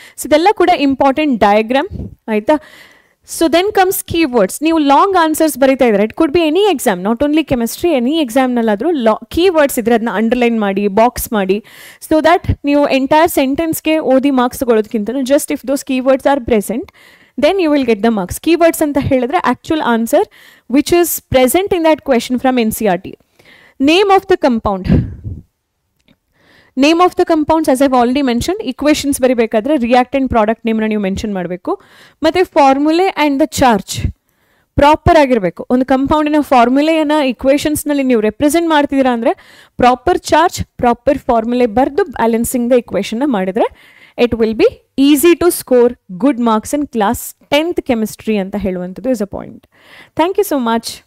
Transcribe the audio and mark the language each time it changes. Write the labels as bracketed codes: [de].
[kn] So ಇದೆಲ್ಲ ಕೂಡ important diagram ಆಯಿತಾ. So then comes keywords. ನೀವು ಲಾಂಗ್ ಆನ್ಸರ್ಸ್ ಬರೀತಾ ಇದ್ದಾರೆ, [en] it could be any exam, not only chemistry, [kn] any ಎಕ್ಸಾಮ್ನಲ್ಲಾದರೂ keywords ಇದ್ದರೆ ಅದನ್ನ ಅಂಡರ್ಲೈನ್ ಮಾಡಿ, ಬಾಕ್ಸ್ ಮಾಡಿ, ಸೊ ದ್ಯಾಟ್ ನೀವು ಎಂಟೈರ್ ಸೆಂಟೆನ್ಸ್ಗೆ ಓದಿ marks ತಗೊಳ್ಳೋದಕ್ಕಿಂತ just if those keywords are present [en] then you will get the marks. Keywords [kn] anta helidre [en] actual answer which is present in that question from NCERT. Name of the compound. Name of the compounds as I've already mentioned, equations [kn] baribekadre [en] reactant product name [kn] na ನೀವು mention ಮಾಡಬೇಕು. ಮತ್ತೆ ಫಾರ್ಮುಲೆ and the charge proper ಆಗಿರಬೇಕು. ಒಂದು ಕಂಪೌಂಡಿನ ಫಾರ್ಮುಲೆಯನ್ನು ಇಕ್ವೇಷನ್ಸ್ನಲ್ಲಿ ನೀವು represent ಮಾಡ್ತಿದ್ದೀರಾ ಅಂದರೆ proper charge, proper ಫಾರ್ಮುಲೆ ಬರೆದು balancing the ಇಕ್ವೇಷನ್ನ ಮಾಡಿದರೆ [en] it will be easy to score good marks in class 10th chemistry [kn] ಅಂತ ಹೇಳುವಂಥದ್ದು [en] is a point. Thank you so much.